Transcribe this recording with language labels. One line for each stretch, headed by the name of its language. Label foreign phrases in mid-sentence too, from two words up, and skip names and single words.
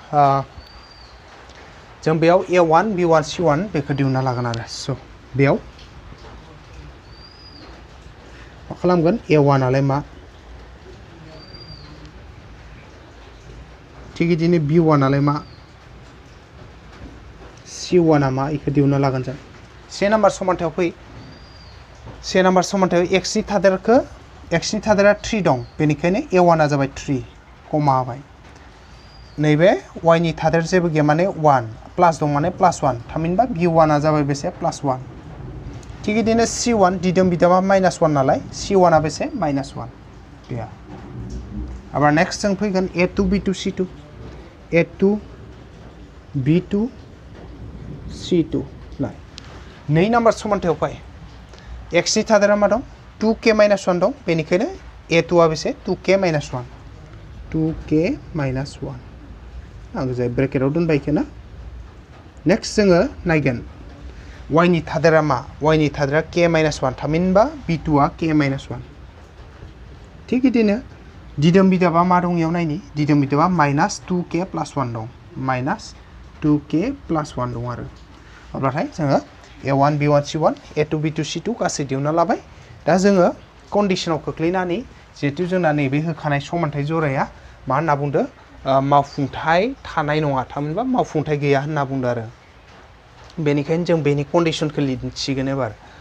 Bodo: जों बेयाव a1 b1 c1 बेखौ दिहुनना लागोन आरो स' बेयाव मा खालामगोन a1 आलाय मा थिग बिदिनो b1 आलाय मा c1 आ मा इखौ दिहुनना लागोन जों से नाम्बार समानथायाव फै से नाम्बार समानथायाव x नि थादेरा 3 दं बेनिखायनो a1 आ जाबाय 3 कमा होबाय नैबे y नि थादेर जेबो गैया माने 1 प्लास दं माने +1 थामहिनबा b1 आ जाबाय बेसे +1 थिग बिदिनो c1 दिदोम बिदामा -1 नालाय c1 आ बेसे -1 गैया आबार नेक्स्ट जों फैगोन a2 b2 c2 a2 b2 c2 लाय 2 नाम्बार समानथायाव फै x नि थादेरा मा दं 2k - 1 दं बेनिखायनो a2 आ बेसे 2k - 1 2k - 1 आं जाय ब्रेकेटआव दोनबाय इखो नेक्स्ट जोङो नायगोन y नि थादेरा मा y नि थादेरा k - 1 थामहिनबा b2 आ k - 1 थिग बिदिनो दिदोम बिदाबा मा दं इयाव नायनि दिदोम बिदाबा -2k + 1 दं -2k + 1 दं आरो अब्लाथाय जोङो a1 b1 c1 a2 b2 c2 गासै दिहुनना लाबाय दा जोङो कन्डिशनाव खोख्लैनानै जिहेतु जोंना नैबे होखानाय समानथाय जराया मा होनना बुंदो मावफुंथाय थानाय नङा थामहिनबा मावफुंथाय गैया होनना बुंदो आरो बेनिखायनो जों बेनि कन्डिशनखौ लिरसिगोन एबार